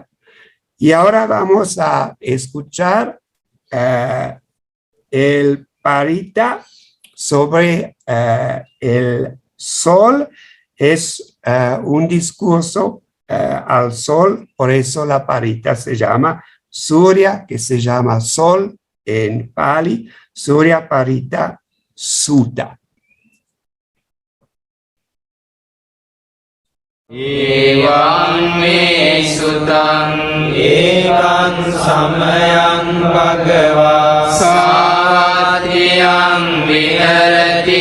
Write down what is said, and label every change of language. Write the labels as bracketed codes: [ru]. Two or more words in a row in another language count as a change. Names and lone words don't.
[es] Y ahora vamos a escuchar el parita sobre el sol. Es un discurso al sol, por eso la parita se llama Surya, que se llama sol en Pali, Surya Parita Sutta. [pi] Evam me sutam ekam samayam bhagava satyam viharati